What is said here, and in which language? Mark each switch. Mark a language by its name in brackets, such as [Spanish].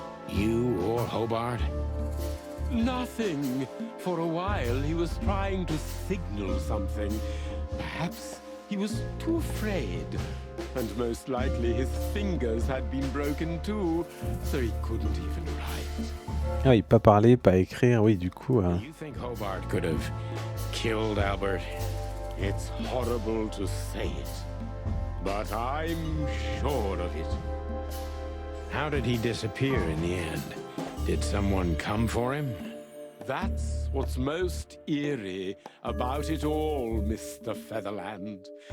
[English] You or Hobart? Nothing. For a while, he was trying to signal something. Perhaps he was too afraid. And most likely his fingers had been broken too, so he couldn't even write. [French] Ah oui, pas parler, pas écrire, oui, du coup... [English] You think Hobart could have killed Albert? It's horrible to say it, but I'm sure of it. How did he disappear in the end? Did someone come for him? That's what's most eerie about it all, Mr. Featherland.